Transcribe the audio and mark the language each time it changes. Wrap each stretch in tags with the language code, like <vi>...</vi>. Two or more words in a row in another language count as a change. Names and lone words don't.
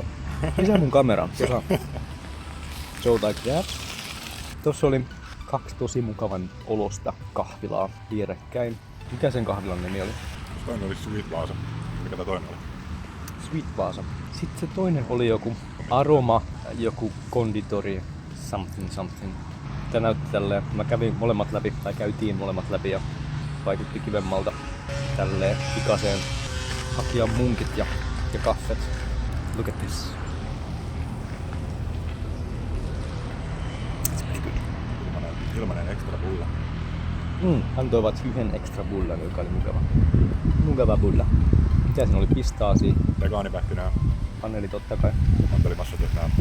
<fi>Missä mun kamera? Tuossa.</fi> <en>So like that.</en> <fi>Tossa oli 2 tosi mukavan olosta kahvilaa vierekkäin. Mikä sen kahvilan nimi oli? Toinen oli Sweet Vaasa. Mikä tää toinen oli? Sweet Vaasa. Sitten se toinen oli joku aroma, joku konditori, something. Tää näytti tälleen. Mä kävin molemmat läpi, tai käytiin molemmat läpi ja vaikutti kivemmalta tälleen pikaseen. Hakia munkit ja kaffet.</fi> <en>Look at this.</en> <fi>Ilmanen extra bulla. Hän toivat yhden extra bullan, joka oli mukava. Mukava bulla. Mitä siinä oli? Pistaasia. Vegaanipähkinää. Anneli totta kai. Mantelimassat jos nää.</fi>